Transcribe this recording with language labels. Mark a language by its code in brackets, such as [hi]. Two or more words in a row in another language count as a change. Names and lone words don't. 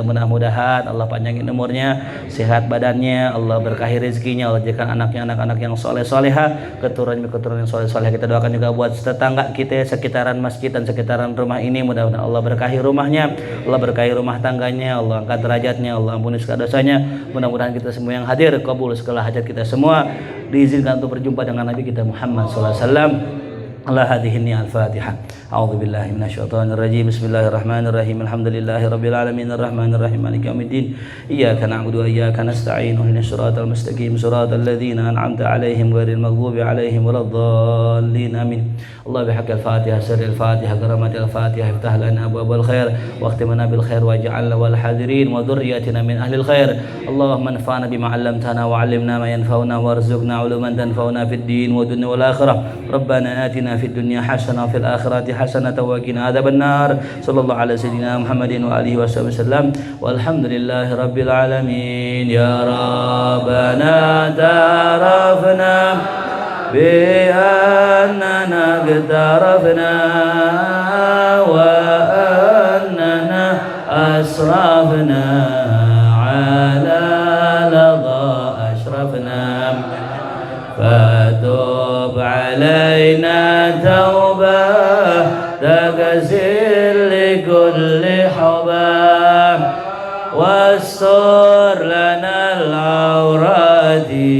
[id] Mudah-mudahan Allah panjangin umurnya, sehat badannya, Allah berkahi rezekinya, Allah jadikan anaknya anak-anak yang soleh-soleha, keturunan yang soleh-soleha. Kita doakan juga buat tetangga kita sekitaran masjid dan sekitaran rumah ini, mudah-mudahan Allah berkahi rumahnya, Allah berkahi rumah tangganya, Allah angkat derajatnya, Allah ampuni segala dosanya. Mudah-mudahan kita semua yang hadir kabul segala hajat kita semua, diizinkan untuk berjumpa dengan Nabi kita Muhammad [ar] صلى الله عليه وسلم. الله هديهني الفاتحة. أعوذ بالله من الشيطان الرجيم. بسم الله الرحمن الرحيم. الحمد لله رب العالمين الرحمن الرحيم مالك يوم الدين. إياك نعبد وإياك نستعين. اهدنا الصراط المستقيم. صراط الذين أنعمت عليهم غير المغضوب عليهم ولا الضالين. Amin. الله بحق الفاتحة، سر الفاتحة، كرامة الفاتحة، افتح لنا أبواب الخير واختمنا بالخير واجعلنا والحاضرين وذرياتنا من أهل الخير. اللهم انفعنا بما علمتنا وعلمنا ما ينفعنا وارزقنا علوما تنفعنا في الدين والدنيا والآخرة. ربنا آتنا في الدنيا حسنة وفي الآخرة حسنة وقنا عذاب النار. صلى الله على سيدنا محمد وعلى آله وسلم. والحمد لله رب العالمين. يا ربنا اعترفنا بأننا اقترفنا وأننا أسرفنا على لظى أشرفنا فتوب علينا توبة تغسل لكل حبة واستر لنا العورات